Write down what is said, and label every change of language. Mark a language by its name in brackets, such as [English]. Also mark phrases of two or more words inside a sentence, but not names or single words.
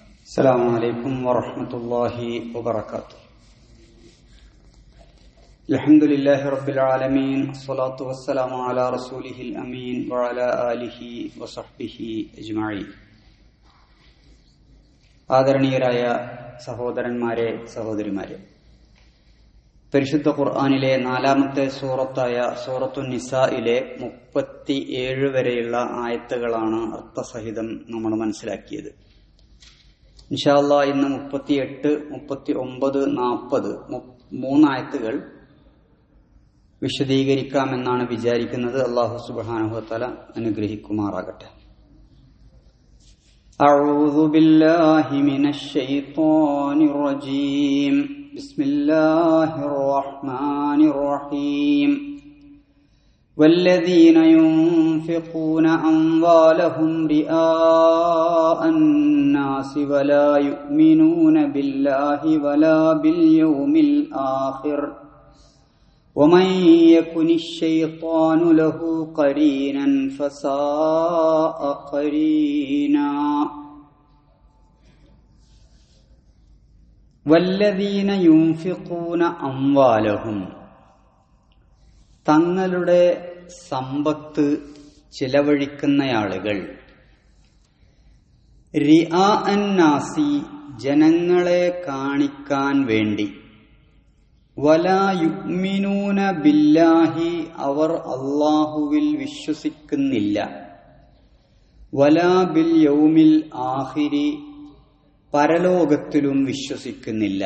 [Arabic] السلام عليكم ورحمة الله وبركاته. الحمد لله رب العالمين، الصلاة والسلام على رسوله الأمين وعلى آله وصحبه أجمعين. [Malayalam] ആദരണീയരായ സഹോദരന്മാരെ, സഹോദരിമാരെ, പരിശുദ്ധ ഖുർആനിലെ 4-ാമത്തെ സൂറത്തായ സൂറത്തുൻ നിസായിലെ 37 വരെയുള്ള ആയത്തുകളാണ് അർത്ഥസഹിതം നമ്മൾ മനസ്സിലാക്കിയത്. [Arabic] إن شاء الله [Malayalam] ഇന്ന് 38, 39, 40 3 ആയത്തുകൾ വിശദീകരിക്കാമെന്നാണ് വിചാരിക്കുന്നത്. [Arabic] الله سبحانه وتعالى [Malayalam] അനുഗ്രഹിക്കുമാറാകട്ടെ. [Arabic] أعوذ بالله من الشيطان الرجيم. بسم الله الرحمن الرحيم. والذين ينفقون أموالهم رئاء الناس ولا يؤمنون بالله ولا باليوم الآخر ومن يكن الشيطان له قرينا فساء قرينا. والذين ينفقون أموالهم, [Malayalam] തങ്ങളുടെ സമ്പത്ത് ചിലവഴിക്കുന്നയാളുകൾ, [Arabic] رئاء الناس, [Malayalam] ജനങ്ങളെ കാണിക്കാൻ വേണ്ടി, [Arabic] ولا يؤمنون بالله, [Malayalam] അവർ അല്ലാഹുവിൽ വിശ്വസിക്കുന്നില്ല, [Arabic] ولا باليوم الآخر, [Malayalam] പരലോകത്തിലും വിശ്വസിക്കുന്നില്ല.